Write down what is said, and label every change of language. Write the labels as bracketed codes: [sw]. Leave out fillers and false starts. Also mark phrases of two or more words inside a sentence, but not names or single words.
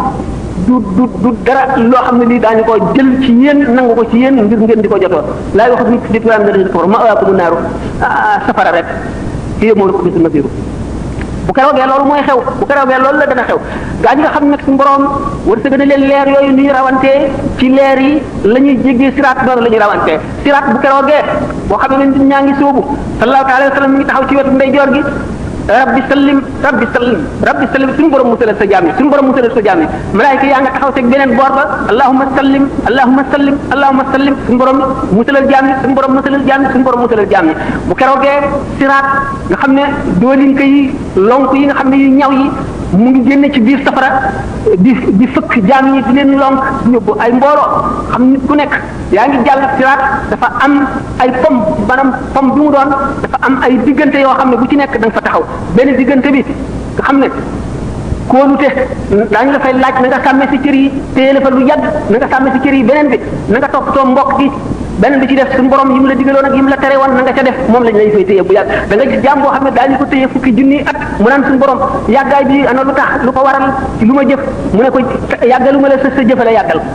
[wo] du dara loo xam ne lii daañu ko jël ci yéen nangu ko ci yéen ngir ngeen di ko jotoo [ar] لا يؤخذ منكم فدية ولا من الذين كفروا مأواكم النار [wo] safara rek [ar] هي مولاكم بئس المصير [wo] bu keroogee loolu mooy xew bu keroogee loolu la dana xew gaa ñi nga xam nag suñu borom wërsëg na leen leer yooyu ni ñu rawantee ci leer yi la ñuy jéggee siraat noonu la ñuy rawantee siraat bu keroogee boo xam ne nit ñaa ngi sóobu [ar] صلى الله عليه وسلم [wo] mi ngi taxaw ci wetu ndeyjoor gi [ar] رب سلم رب سلم رب سلم [wo] suñu borom musalal sa jaam yi suñu borom musalal sa jaam yi malaayika yaa nga taxaw teg beneen boor ba [ar] اللهم سلم اللهم سلم اللهم سلم [wo] suñu borom musalal jaam yi suñu borom musalal jaam yi suñu borom musalal jaam yi bu keroogee siraat nga xam ne doolinka yi lonk yi nga xam ne yu ñaw yi mu ngi génne ci biir safara di fëkk jaam yi di leen lonk di yóbbu ay mbooloo xam nit ku nekk yaa ngi jàll siraat dafa am ay pom maanaam pom bi mu doon dafa am ay diggante yoo xam ne bu ci nekk da nga fa taxaw benn diggante bi nga xam ne kóolute daañu la fay laaj na nga sàmmee si cër yi téye la fa lu yàgg na nga sàmmee si cër yi beneen bi na nga toppatoo mbokk gi beneen bi ci def suñu borom yi mu la digaloon ak yi mu la tere woon na nga ca def moom lañ lay fay téye bu yàgg da nga gis jaam boo xam ne daañu ko téye fukki junni at mu naan suñu borom yàggaay bi ana lu tax lu ko waral ci lu ma jëf mu ne ko yàggalu ma la sa jëfale yàggal